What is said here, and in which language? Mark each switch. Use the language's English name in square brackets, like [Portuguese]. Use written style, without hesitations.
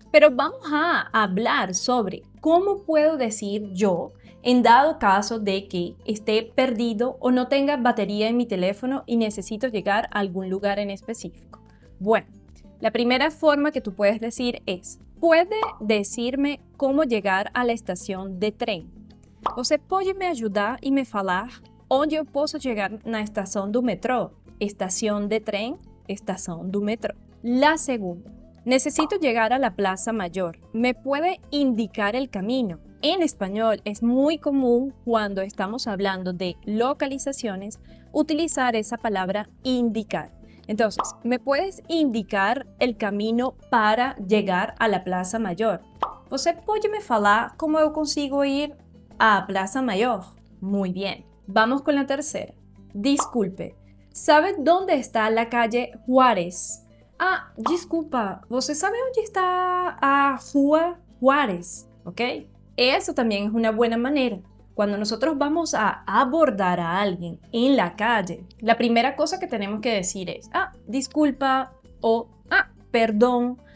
[Spanish] Pero vamos a hablar sobre cómo puedo decir yo en dado caso de que esté perdido o no tenga batería en mi teléfono y necesito llegar a algún lugar en específico. Bueno, la primera forma que tú puedes decir es: ¿puede decirme cómo llegar a la estación de tren? [Portuguese] Você pode me ajudar e me falar onde eu posso chegar na estação do metrô? [Spanish] Estación de tren, estación do metrô. La segunda: necesito llegar a la Plaza Mayor. ¿Me puede indicar el camino? En español es muy común cuando estamos hablando de localizaciones utilizar esa palabra indicar. Entonces, ¿me puedes indicar el camino para llegar a la Plaza Mayor? [Portuguese] ¿Você pode me falar cómo eu consigo ir a Plaza Mayor? [Spanish] Muy bien. Vamos con la tercera. Disculpe, ¿sabe dónde está la calle Juárez? [Portuguese] Ah, desculpa, ¿você sabe [Spanish] dónde está [Portuguese] a Rua Juárez? ¿Ok? [Spanish] Eso también es una buena manera. Cuando nosotros vamos a abordar a alguien en la calle, la primera cosa que tenemos que decir es: ah, disculpa o ah, perdón.